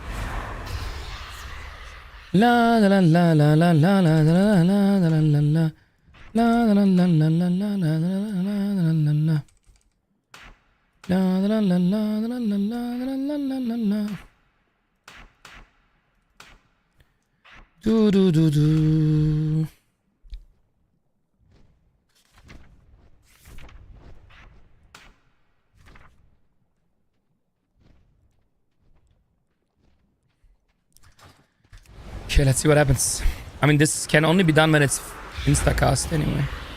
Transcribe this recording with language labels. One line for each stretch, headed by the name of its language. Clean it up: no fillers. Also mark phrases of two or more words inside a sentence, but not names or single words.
English: La la la la la la la la la la la la la. La la la la la la la la la la la. La la la la la la la la la la. Do do do do. Okay, let's see what happens. I mean, this can only be done when it's instacast anyway.